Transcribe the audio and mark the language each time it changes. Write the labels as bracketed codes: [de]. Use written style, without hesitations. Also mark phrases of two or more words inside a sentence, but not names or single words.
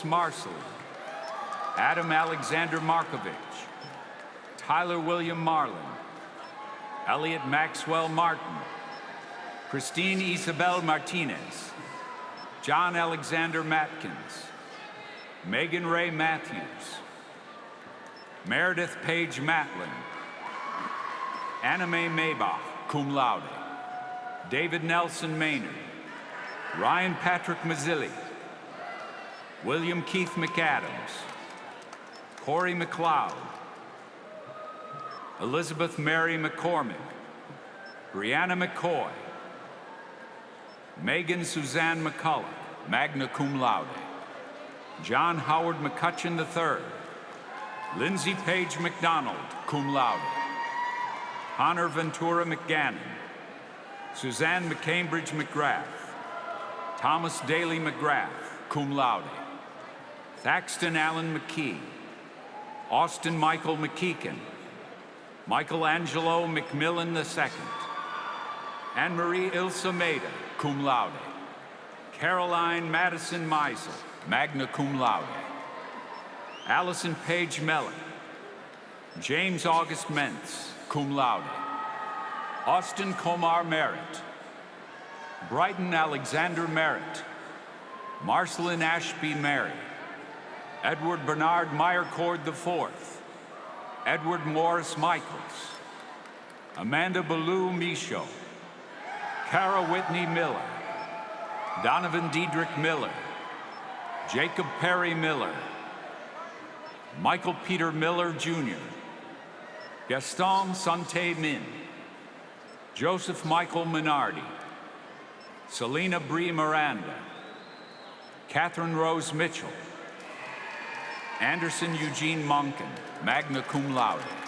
[en] Marshall, Adam Alexander Markovich, Tyler William Marlin, Elliot Maxwell Martin, Christine Isabel Martinez, John Alexander Matkins, Megan Ray Matthews, Meredith Page Matlin, Anna Mae Maybach, [la] cum laude. [en] David Nelson Maynard, Ryan Patrick Mazzilli, William Keith McAdams, Corey McLeod, Elizabeth Mary McCormick, Brianna McCoy, Megan Suzanne McCullough, [la] magna cum laude. [en] John Howard McCutcheon III, Lindsay Page McDonald, [la] cum laude. [en] Connor Ventura McGannon, Suzanne McCambridge McGrath, Thomas Daly McGrath, [la] cum laude. [en] Thaxton Allen McKee, Austin Michael McKeekin, Michelangelo McMillan II, Anne-Marie Ilsa Maida, [la] cum laude. [en] Caroline Madison Meisel, [la] magna cum laude. [en] Allison Page Mellon, James August Mentz, [la] cum laude. [en] Austin Komar Merritt, Brighton Alexander Merritt, Marcelin Ashby Mary, Edward Bernard Meyercord IV, Edward Morris Michaels, Amanda Ballou Michaud, Kara Whitney Miller, Donovan Diedrich Miller, Jacob Perry Miller, Michael Peter Miller Jr., Gaston Sante Min, Joseph Michael Minardi, Selena Bree Miranda, Catherine Rose Mitchell, Anderson Eugene Monken, [la] magna cum laude.